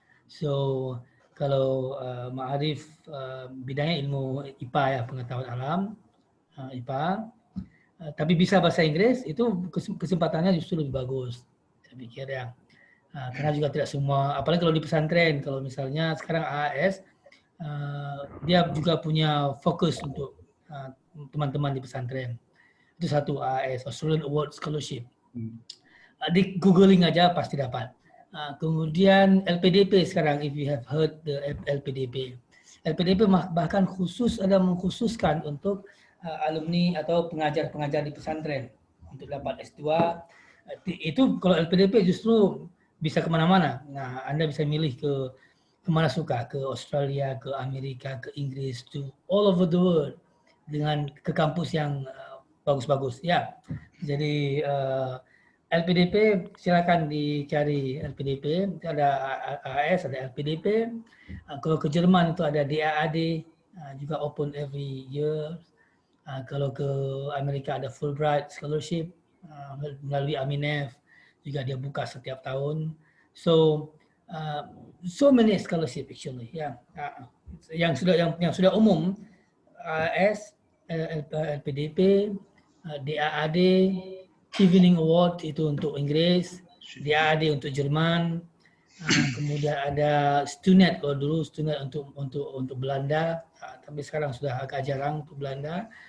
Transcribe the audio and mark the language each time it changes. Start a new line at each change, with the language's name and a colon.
Indonesian: So, kalau Ma'arif, bidangnya ilmu IPA ya, pengetahuan alam, IPA, tapi bisa bahasa Inggris, itu kesempatannya justru lebih bagus, saya pikir ya. Karena juga tidak semua, apalagi kalau di pesantren, kalau misalnya sekarang AAS, dia juga punya fokus untuk teman-teman di pesantren. Itu satu, AAS, Australian Award Scholarship. Di googling aja pasti dapat. Kemudian LPDP sekarang,
English: if you have heard the LPDP.
Indonesian: LPDP bahkan ada mengkhususkan untuk alumni atau pengajar-pengajar di pesantren untuk dapat S2. Itu kalau LPDP justru bisa kemana-mana. Nah, Anda bisa milih ke kemana suka, ke Australia, ke Amerika, ke Inggris,
English: to all over the world
Indonesian: dengan ke kampus yang bagus-bagus. Ya, jadi LPDP silakan dicari LPDP. Ada AAS, ada LPDP. Kalau ke Jerman itu ada DAAD, juga
English: open every year.
Indonesian: Kalau ke Amerika ada Fulbright Scholarship melalui Aminef, juga dia buka setiap tahun.
English: So many scholarship actually.
Indonesian: Yang sudah umum, AS, LPDP, DAAD, Chevening Award itu untuk Inggris, DAAD untuk Jerman, kemudian ada Stunet, kalau dulu Stunet untuk Belanda, tapi sekarang sudah agak jarang untuk Belanda.